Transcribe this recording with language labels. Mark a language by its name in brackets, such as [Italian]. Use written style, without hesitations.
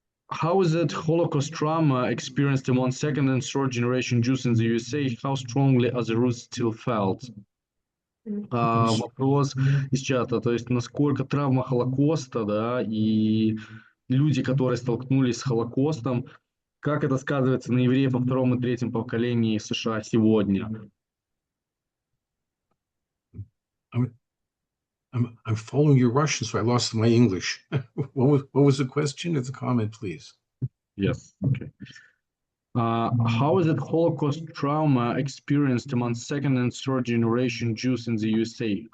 [English] How is it Holocaust trauma experienced among second and third generation Jews in the USA? How strongly are the roots still felt? [Russian] Вопрос из чата, то есть насколько травма Холокоста, да, и люди, которые столкнулись с Холокостом, как это сказывается на евреев во втором и третьем поколении США сегодня? [English] I'm following your Russian, so I lost my English. What was the question? It's a comment, please. Yes. Okay. How is it Holocaust trauma experienced among second and third generation Jews in the USA?